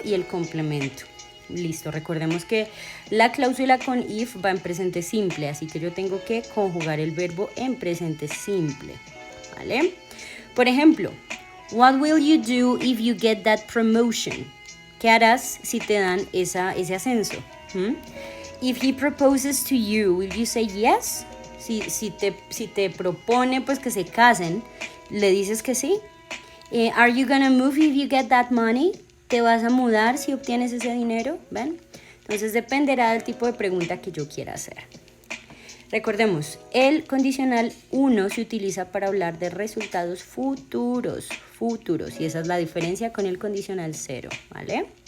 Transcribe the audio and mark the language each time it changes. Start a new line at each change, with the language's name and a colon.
Spanish: Y el complemento. Listo, recordemos que la cláusula con if va en presente simple, así que yo tengo que conjugar el verbo en presente simple, ¿vale? Por ejemplo,
English: what will you do if you get that promotion?
Spanish: ¿Qué harás si te dan ese ascenso?
English: If he proposes to you, will you say yes?
Spanish: Si te propone pues que se casen, ¿le dices que sí?
English: Are you gonna move if you get that money?
Spanish: ¿Te vas a mudar si obtienes ese dinero? ¿Ven? Entonces dependerá del tipo de pregunta que yo quiera hacer. Recordemos, el condicional 1 se utiliza para hablar de resultados futuros, y esa es la diferencia con el condicional 0, ¿vale?